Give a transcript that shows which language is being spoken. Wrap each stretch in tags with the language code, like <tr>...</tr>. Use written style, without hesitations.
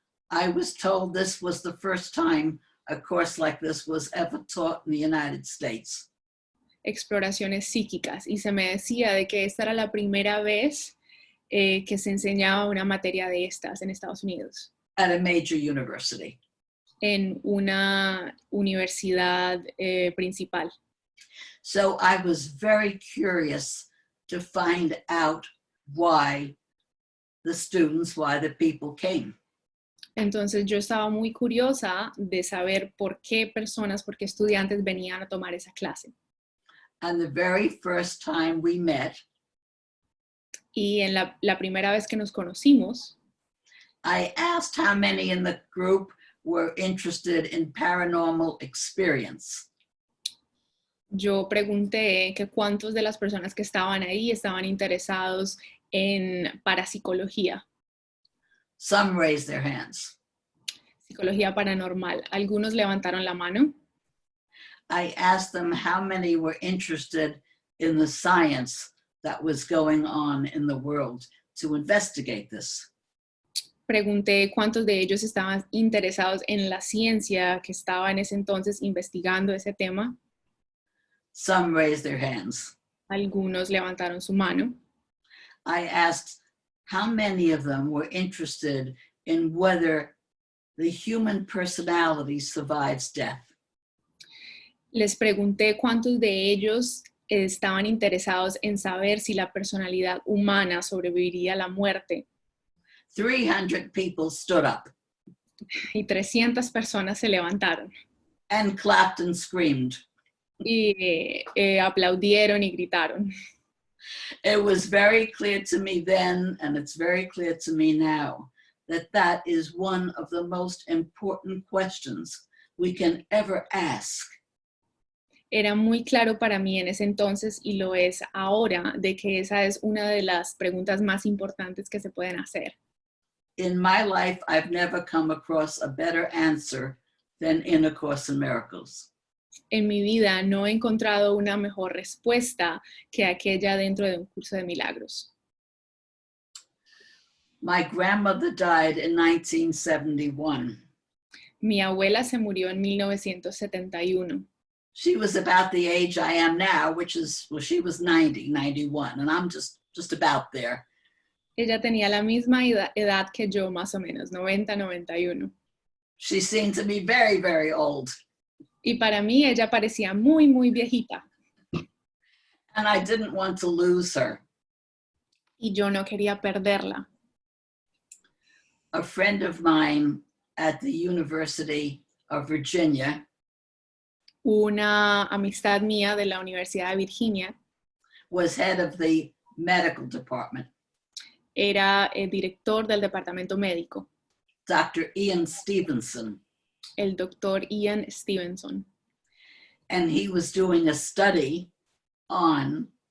<en>I was told this was the first time a course like this was ever taught in the United States.</en> <es>Exploraciones psíquicas, y se me decía de que esta era la primera vez que se enseñaba una materia de estas en Estados Unidos,</es> <en>At a major university.</en> <es>en una universidad principal.</es> <en>So I was very curious to find out why the people came.</en> <es>Entonces yo estaba muy curiosa de saber por qué estudiantes venían a tomar esa clase.</es> <en>And the very first time we met,</en> <es>Y en la primera vez que nos conocimos,</es> <en>I asked how many in the group were interested in paranormal experience.</en> <es>yo pregunté que cuántos de las personas que estaban ahí estaban interesados en parapsicología,</es> <en>Some raised their hands.</en> <es>psicología paranormal. Algunos levantaron la mano.</es> <en>I asked them how many were interested in the science that was going on in the world to investigate this.</en> <es>Pregunté cuántos de ellos estaban interesados en la ciencia que estaba en ese entonces investigando ese tema.</es> <en>Some raised their hands.</en> <es>Algunos levantaron su mano.</es> <en>I asked how many of them were interested in whether the human personality survives death.</en> <es>Les pregunté cuántos de ellos estaban interesados en saber si la personalidad humana sobreviviría a la muerte.</es> <en>300 people stood up</en> <es>Y 300 personas se levantaron</es> <en>and clapped and screamed.</en> <es>y aplaudieron y gritaron.</es> <en>It was very clear to me then, and it's very clear to me now, that that is one of the most important questions we can ever ask.</en> <es>Era muy claro para mí en ese entonces y lo es ahora de que esa es una de las preguntas más importantes que se pueden hacer.</es> <en>In my life, I've never come across a better answer than in A Course in Miracles.</en> <es>En mi vida no he encontrado una mejor respuesta que aquella dentro de un curso de milagros.</es> <en>My grandmother died in 1971.</en> <es>Mi abuela se murió en 1971.</es> <en>She was about the age I am now, which is, well, she was 90, 91, and I'm just about there.</en> <es>Ella tenía la misma edad que yo, más o menos, 90, 91.</es> <en>She seemed to be very, very old.</en> <es>Y para mí ella parecía muy, muy viejita.</es> <en>And I didn't want to lose her.</en> <es>Y yo no quería perderla.</es> <en>A friend of mine at the University of Virginia</en> <es>Una amistad mía de la Universidad de Virginia</es> <en>was head of the medical department.</en> <es>era el director del departamento médico,</es> <en>Dr. Ian Stevenson,</en> <es>el doctor Ian Stevenson.</es> <en>and he was doing a study on</en>